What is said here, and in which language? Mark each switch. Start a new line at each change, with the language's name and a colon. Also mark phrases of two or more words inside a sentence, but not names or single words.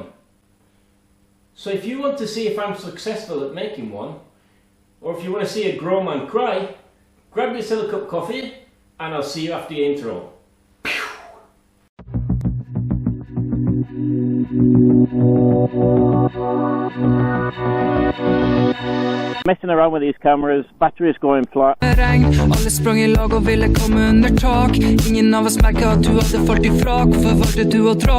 English: So if you want to see if I'm successful at making one, or if you want to see a grown man cry, grab yourself a cup of coffee and I'll see you after the intro. Messing around with these cameras, batteries going flat.
Norwegian: Alle sprang I lag og ville komme under tak. Ingen av oss merket at du hadde falt ifra. Hvorfor valgte du å dra?